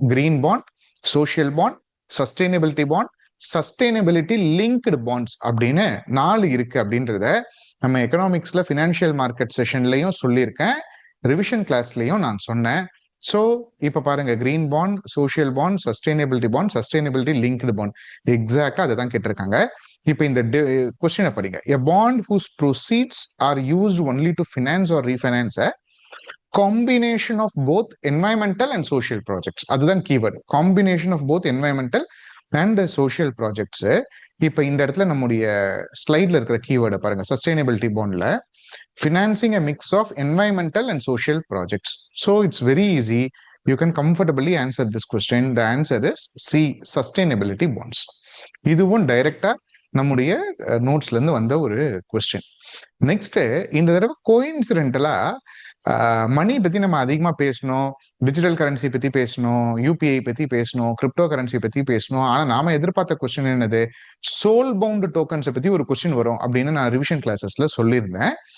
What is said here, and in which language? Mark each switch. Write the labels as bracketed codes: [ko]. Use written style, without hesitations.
[ta] Green bond, social bond, sustainability bond, sustainability linked bonds அப்படின்னு 4 இருக்கு அப்படின்றத நம்ம எக்கனாமிக்ஸ்ல ஃபினான்ஷியல் மார்க்கெட் செஷன்லயும் சொல்லியிருக்கேன், ரிவிஷன் கிளாஸ்லயும் நான் சொன்னேன். ஸோ இப்ப பாருங்க, green bond, social bond, sustainability bond, sustainability linked bond, எக்ஸாக்டா அதை தான் கேட்டிருக்காங்க. இப்ப இந்த கொஸ்டினை படிங்க. [en] A bond whose proceeds are used only to finance or refinance a combination of both environmental and social projects. அதுதான் keyword, combination of both environmental and social projects. [ta] இப்ப இந்த இடத்துல நம்முடைய ஸ்லைட்ல இருக்கிற கீவேர்டை பாருங்க. [en] Sustainability பாண்ட்ல financing a mix of environmental and social projects. So it's very easy. You can comfortably answer this question. The answer is C, sustainability bonds. [ta] இதுவும் டைரக்டா நம்முடைய நோட்ஸ்ல இருந்து வந்த ஒரு கொஸ்டின். நெக்ஸ்ட், இந்த தடவை கோயின்சிடென்டலா மணி பத்தி நம்ம அதிகமா பேசணும், டிஜிட்டல் கரன்சி பத்தி பேசணும், யூபிஐ பத்தி பேசணும், கிரிப்டோ கரன்சி பத்தி பேசணும். ஆனா நாம எதிர்பார்த்த கொஸ்டின் என்னது, சோல் பவுண்ட் டோக்கன்ஸை பத்தி ஒரு கொஸ்டின் வரும் அப்படின்னு நான் ரிவிஷன் கிளாஸஸ்ல சொல்லியிருந்தேன்.